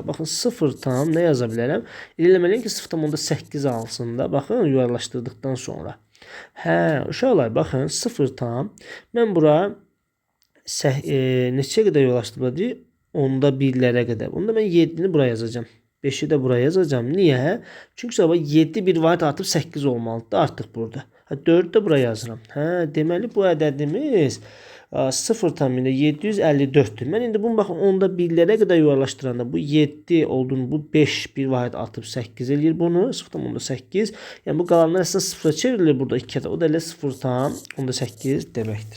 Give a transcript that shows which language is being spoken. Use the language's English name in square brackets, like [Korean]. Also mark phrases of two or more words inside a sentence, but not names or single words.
[Azerbaijani] Baxın 0 tam nə yaza bilərəm? Eləməliyəm ki 0,8 alsın da. Baxın yuvarlaşdırdıqdan sonra. Uşaqlar baxın 0 tam. Mən bura neçə qədər yuvarlaşdırmalıyım? Onda birlərə qədər. Onda mən 7'ni buraya yazacağım. 5'i de buraya yazacağım. Niye? Çünkü sabah 7 bir vaat artıp 8 olmalıdır artık burada. 4'ü de buraya yazıram. Deməli bu ədədimiz 0 tam 754'dür. Mən indi bunu baxın onda birlərə qədər yuvarlaşdıranda bu 7 olduğunu bu 5 bir vaat artıp 8 eləyir bunu. 0 tam onda 8. Yəni bu qalanlar əslində 0'a çevrilir burada 2 ədəd. O da elə 0 tam onda 8 deməkdir.